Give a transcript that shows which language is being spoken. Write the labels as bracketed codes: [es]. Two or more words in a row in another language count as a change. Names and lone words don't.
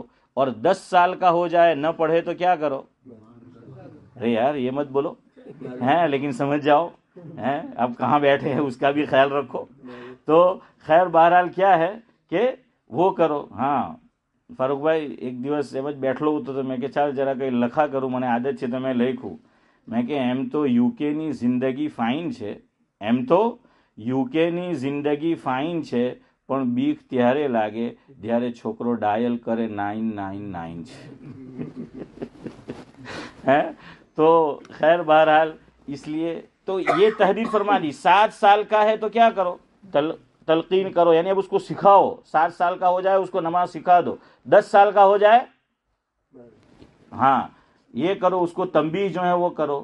[ur] اور 10 سال کا ہو جائے نہ پڑھے تو کیا کرو؟ ارے یار یہ مت بولو ہیں، لیکن سمجھ جاؤ ہیں، اب کہاں بیٹھے ہیں اس کا بھی خیال رکھو. تو خیر بہرحال کیا ہے کہ وہ کرو. ہاں فاروق بھائی ایک [gu] દિવસ એમ જ બેઠલો હતો તો મેં કે ચાલ જરા કંઈ લખા કરું, મને આદત છે તો મેં લખ્યું. મેં કે એમ તો યુકેની જિંદગી ફાઇન છે, એમ તો યુકેની જિંદગી ફાઇન છે, પણ બીક ત્યારે લાગે જ્યારે છોકરો ડાયલ કરે 999 છે. [ur] تو خیر بہرحال اس لیے تو یہ تحدید فرما دی. 7 سال کا ہے تو کیا کرو؟ تلقین کرو، یعنی اب اس کو سکھاؤ. 7 سال کا ہو جائے اس کو نماز سکھا دو. 10 سال کا ہو جائے ہاں یہ کرو، اس کو تنبیہ جو ہے وہ کرو.